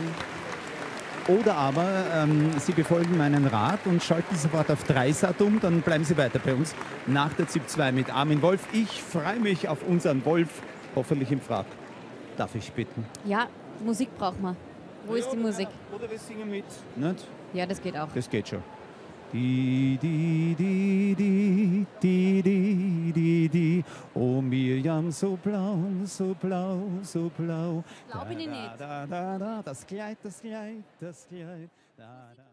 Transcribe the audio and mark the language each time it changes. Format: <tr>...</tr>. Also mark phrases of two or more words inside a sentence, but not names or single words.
<de>Oder aber Sie befolgen meinen Rat und schalten sofort auf Dreisat um, dann bleiben Sie weiter bei uns nach der ZIP 2 mit Armin Wolf. Ich freue mich auf unseren Wolf, hoffentlich im Frack. Darf ich bitten? Ja, Musik braucht man. Wo ist die Musik? Oder wir singen mit. Nicht? Ja, das geht auch. Das geht schon. Di, di, di, di, di, di, di, di. Oh Miriam, so blau, so blau, so blau. Glaub ich nicht. Da, da, da, da, das Kleid, das Kleid, das Kleid. Da, da.</de>